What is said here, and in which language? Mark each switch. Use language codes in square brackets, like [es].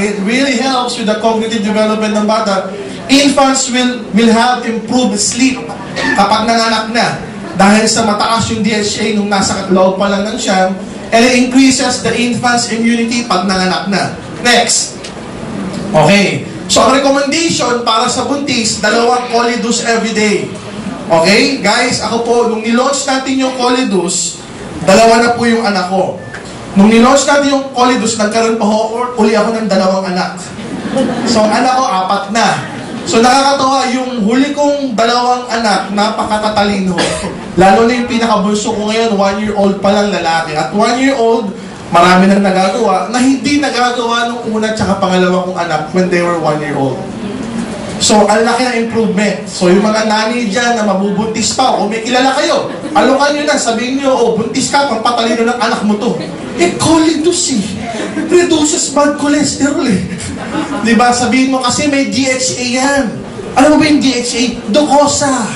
[en] It really helps with the cognitive development [tl] ng bata. [en] Infants will have improved sleep [tl] kapag nanganak na. Dahil sa mataas yung DHA nung nasa loob pa lang ng siyam. [en] And it increases the infant's immunity [tl] pag nanganak na. [en] Next. Okay. [tl] So, ang recommendation para sa buntis, 2 Colidus everyday. Okay? Guys, ako po, nung nilaunch natin yung Colidus, 2 na po yung anak ko. Nung nilaunch natin yung Colidus, nagkaroon pa uli ako ng 2 anak. So, ang anak ko, 4 na. So, nakakatawa, yung huli kong 2 anak, napakatatalino. Lalo na yung pinakabulso ko ngayon, 1-year-old pa lang lalaki. At 1-year-old, marami nang nagagawa na hindi nagagawa nung una tsaka pangalawa kong anak [en] when they were 1-year-old. [tl] So, ang laki ng improvement. So, yung mga nanay dyan na mabubuntis pa, o may kilala kayo, alokan nyo na, sabihin nyo, oh, buntis ka, pampatalino ng anak mo to. [en] Colidus reduces bad cholesterol Diba? [tl] Sabihin mo kasi may DHA yan. Alam mo ba yung DHA? Docosa.